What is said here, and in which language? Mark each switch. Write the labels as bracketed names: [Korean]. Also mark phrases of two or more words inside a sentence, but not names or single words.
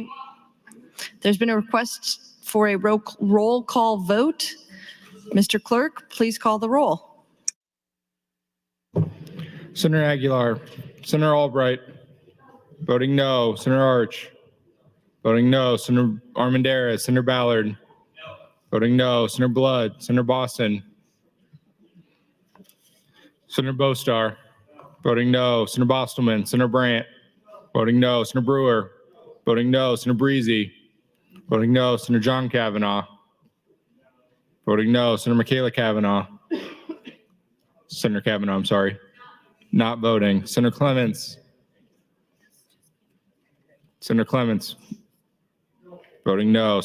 [English] There's been a request for a roll call vote. Mr. Clerk, please call the roll. Senator Aguilar, Senator Albright, voting no. Senator Arch, voting no. Senator Armendariz, Senator Ballard, voting no. Senator Blood, Senator Boston, Senator Bostar, voting no. Senator Bostelman, Senator Brandt, voting no. Senator Brewer, voting no. Senator Breezy, voting no. Senator John Kavanaugh, voting no. Senator Michaela Cavanaugh, Senator Kavanaugh, I'm sorry, not voting. Senator Clements, Senator Clements, voting no.